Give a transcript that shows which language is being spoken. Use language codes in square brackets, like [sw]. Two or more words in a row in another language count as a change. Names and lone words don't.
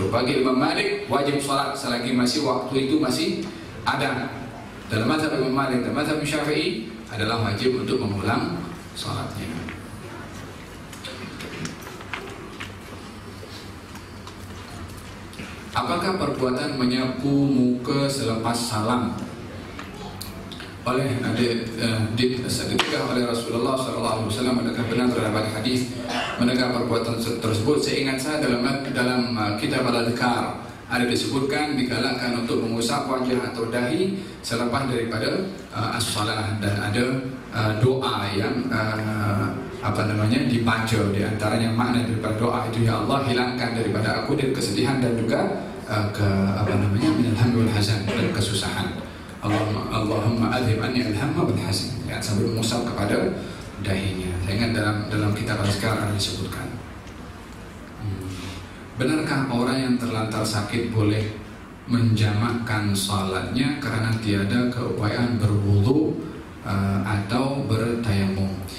[ms] Bagi Imam Malik wajib sholat selagi masih waktu itu masih ada. Dalam mazhab Imam Malik dan mazhab Syafi'i adalah wajib untuk mengulang sholatnya. Apakah perbuatan menyapu muka selepas salam oleh ditegah oleh Rasulullah SAW, adakah benar terdapat hadis menegak perbuatan tersebut? Seingat saya dalam kitab Al-Adhkar ada disebutkan digalakkan untuk mengusap wajah atau dahi selepas daripada as-salah, dan ada doa yang dibaca. Di antaranya makna daripada doa itu, ya Allah hilangkan daripada aku dari kesedihan dan juga [ar] من الهم والحزن, [ms] dan kesusahan. [ar] اللهم أذهب عني الهم والحزن, ya, [ms] sambil mengusap kepada dahinya. Saya ingat dalam kitab Al-Adhkar ada disebutkan. Benarkah orang yang terlantar sakit boleh menjamakkan salatnya karena tiada keupayaan berwudu atau bertayamum?